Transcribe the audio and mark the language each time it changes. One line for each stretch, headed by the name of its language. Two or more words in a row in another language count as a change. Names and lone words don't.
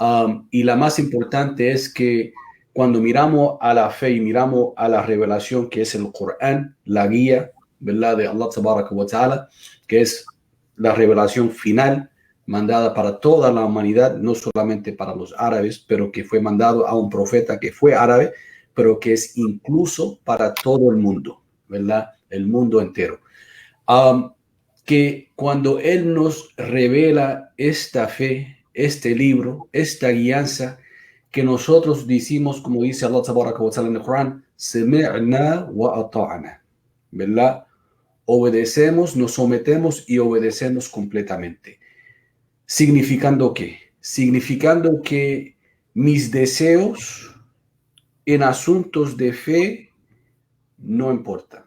Spanish: Y la más importante es que cuando miramos a la fe y miramos a la revelación que es el Corán, la guía, ¿verdad?, de
Arabic: الله تبارك وتعالى,
Spanish: que es la revelación final mandada para toda la humanidad, no solamente para los árabes, pero que fue mandado a un profeta que fue árabe, pero que es incluso para todo el mundo, ¿verdad? El mundo entero. Que cuando Él nos revela esta fe, este libro, esta guianza, que nosotros decimos, como dice
Arabic: الله تبارك وتعالى
Spanish: en el Corán,
Arabic: سمعنا وأطعنا,
Spanish: ¿verdad? Obedecemos, nos sometemos y obedecemos completamente. ¿Significando qué? Significando que mis deseos en asuntos de fe no importan.